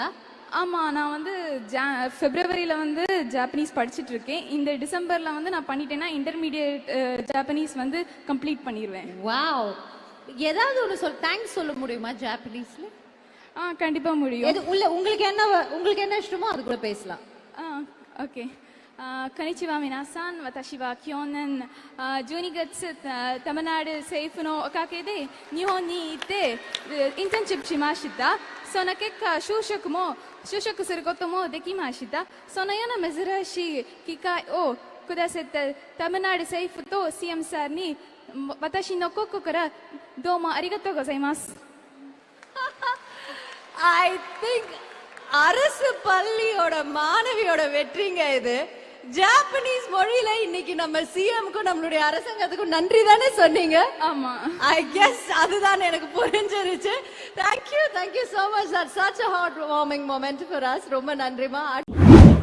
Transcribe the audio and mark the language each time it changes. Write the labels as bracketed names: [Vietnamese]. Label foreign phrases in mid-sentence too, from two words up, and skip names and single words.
[Tamil] ஆமாம், நான் ஃபெப்ரவரியில் ஜாப்பனீஸ் படிச்சுட்டு இருக்கேன். இந்த டிசம்பரில் நான் பண்ணிட்டேன்னா [English] intermediate Japanese complete [Tamil] பண்ணிடுவேன். வாவ். ஏதாவது ஒன்று தேங்க்ஸ் சொல்ல முடியுமா ஜாப்பனீஸ்ல? கண்டிப்பாக முடியும். உங்களுக்கு என்ன இஷ்டமோ அது கூட பேசலாம். ஓகே. [Japanese] こんにちは皆さん、私は去年 12 月タマナル政府のおかげで日本に行ってインターンシップしました。その結果就職することもできました。そのような珍しい機会をくださったタマナル政府と CM さんに私の心からどうもありがとうございます。 [English] I think [Tamil] அரசு பள்ளியோட மாணவியோட வெற்றிங்க இது. ஜாப்பனீஸ் மொழியில இன்னைக்கு நம்ம சிஎம்க்கும் நம்மளுடைய அரசாங்கத்துக்கும் நன்றி தானே சொன்னீங்க? ஆமா, [English] I guess [Tamil] அதுதான் எனக்கு புரிஞ்சிருச்சு. [English] thank you so much. That's such a heartwarming moment for us. [Tamil] ரொம்ப நன்றிமா.